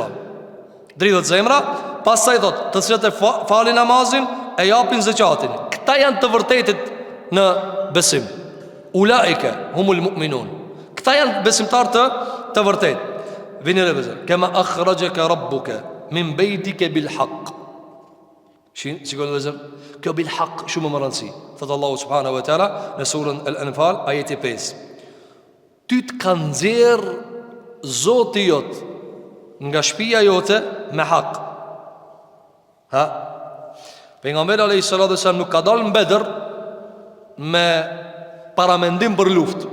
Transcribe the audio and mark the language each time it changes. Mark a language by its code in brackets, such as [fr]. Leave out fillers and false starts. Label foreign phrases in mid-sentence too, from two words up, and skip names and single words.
[sq] Dridhet zemra, pastaj thot, të cilët e falin namazin, e japin zakatin. Këta janë të vërtetit në besim. [ar] أولئك هم المؤمنون. [sq] Këta janë besimtarë të vërtet. Vini re vëzër, [ar] كما أخرجك ربك من بيتك بالحق. [sq] Shikoni vëzër, kjo [ar] بالحق [sq] shumë më rëndësi. Thot [ar] الله سبحانه وتعالى [sq] në surën Al-Anfal ajeti 5. Ty të ka nxjerr Zoti jot nga shtëpia jote me hak. Pejgamberi [ar] عليه الصلاة والسلام [sq] nuk ka dalë në Bedër me paramendim për luftë.